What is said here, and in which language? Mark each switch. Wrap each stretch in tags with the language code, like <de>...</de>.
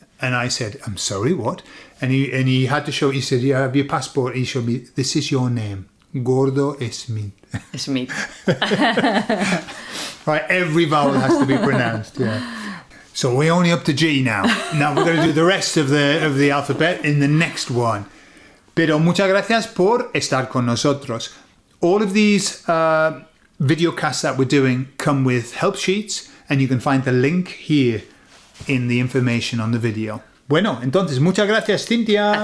<en>And I said, "I'm sorry, what?" And he had to show. He said, "You have your passport." He showed me, "This is your name, Gordo Smith." Smith. Right, every vowel has to be pronounced. Yeah. So we're only up to G now. Now we're going to do the rest of the alphabet in the next one.</en> <es>Pero muchas gracias por estar con nosotros.</es> <en>All of these videocasts that we're doing come with help sheets, and you can find the link here in the information on the video.</en> <es>Bueno, entonces, muchas gracias, Cynthia.</es>